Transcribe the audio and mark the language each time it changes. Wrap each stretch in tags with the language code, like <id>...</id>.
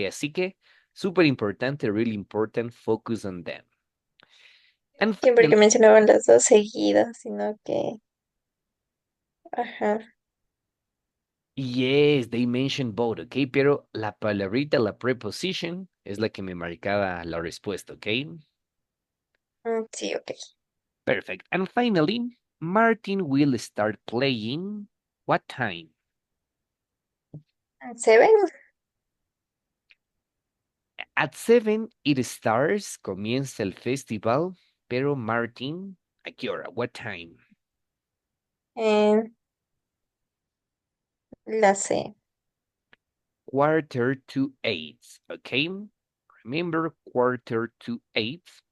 <es>Así que, súper importante,</es> <en>really important, focus on them. And</en> <es>Sí, porque</es> <en>finally,</en> <es>mencionaban las dos seguidas, sino que. Ajá.</es> <en>yes, they mentioned both, ok,</en> <es>pero la palabrita, la preposition, es la que me marcaba la respuesta, ok. Sí, ok.</es> <en>Perfect. And finally, Martin will start playing what time? 7. At 7 it starts,</en> <es>comienza el festival, pero Martin, ¿a qué hora?</es> <en>What time?</en> <es>En la C.</es> <en>7:45, okay? Remember, 7:45.</en>